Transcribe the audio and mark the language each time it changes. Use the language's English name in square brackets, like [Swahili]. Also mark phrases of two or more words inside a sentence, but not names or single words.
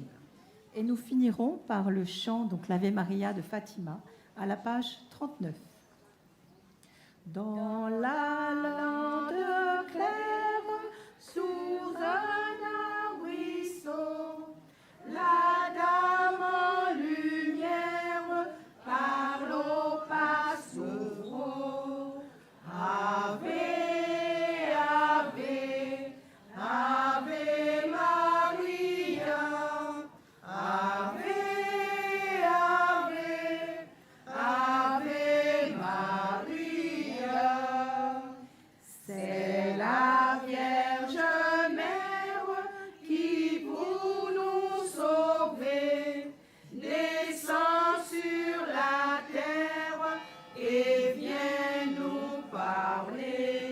[French] Et nous finirons par le chant, donc l'Ave Maria de Fatima, à la page 39. Dans la lande claire, sous un arbrisseau, la dame en lumière parle au passereau. [Latin] Ave, Ave, Ave Maria, Ave, Ave, Ave Maria. [French] C'est la Vierge Mère qui, pour nous sauver, descend sur la terre et vient nous parler.